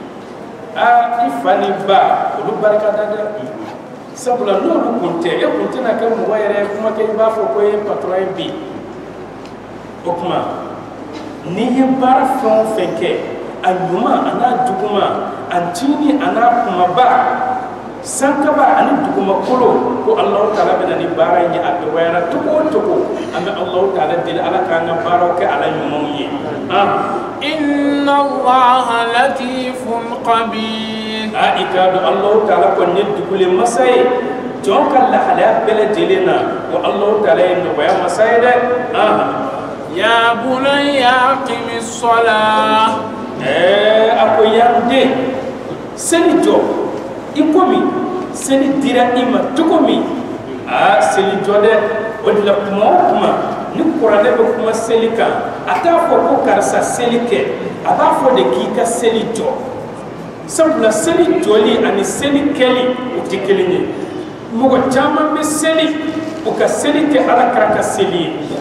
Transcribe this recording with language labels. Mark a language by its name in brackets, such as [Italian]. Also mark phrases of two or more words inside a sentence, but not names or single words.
[Bambara] ifani ba olu barika da dɛ sabula n'olu kun tɛ e kun tɛna kɛ mɔgɔ yɛrɛ kuma kɛ i b'a fɔ ko ye patron ye bi o kuma n'i ye baara fɛn o fɛn kɛ a ɲuman a n'a juguma a tiɲɛni a n'a kumaba sankaba ani dugumakolo ko Allahu taala bɛna ni baara in ye a dɔgɔyara cogo o cogo an bɛ Allahu taala deli ala k'an ka baaraw kɛ ala ɲumanw ye [Arabic] إن الله لطيف خبير [Bambara] i k'a dɔn Allahu taala kɔni ye dugule masa ye jɔn ka lahalaya bɛɛ lajɛlen na ko Allahu taala ye nɔgɔya masa ye dɛ [Arabic] يا بني أقم الصلاة [Bambara] a ko yan den seli jɔ i komi seli dira i ma cogo min seli jɔ dɛ o de la kuma o kuma ni kuranɛ bɛ kuma seli kan a t'a fɔ ko karisa seli kɛ a b'a fɔ de k'i ka seli jɔ sabula seli jɔli ani seli kɛli o tɛ kelen ye mɔgɔ caman bɛ seli o ka seli tɛ ala kɛra ka seli ye